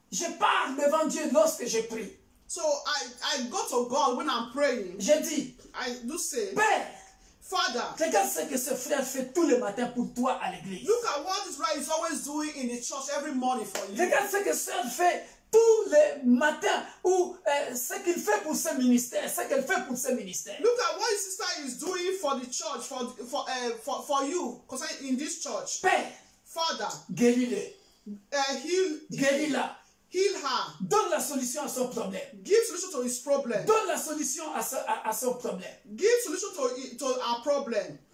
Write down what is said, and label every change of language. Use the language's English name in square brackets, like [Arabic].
[French] je parle devant Dieu lorsque je prie. [English] so I go to God when I'm praying. [French] Je dis, [English] I do say, [French] Père, [English] Father, [French] regarde ce que ce frère fait tous les matins pour toi à l'église. [English] look at what this brother is always doing in the church every morning for you. [French] Regarde ce que sœur fait tous les matins ou ce qu'il fait pour ce ministère, ce qu'elle fait pour ce ministère. [English] Look at what his sister is doing for the church, for you, concerning in this church. [French] Père, [English] Father, [French] guéris-le, [English] heal [French] guéris-la, [English] her. [French] donne la solution à son problème. [English] Give solution to his problem. [French] Donne la solution à son problème. [English] Give solution to our problem.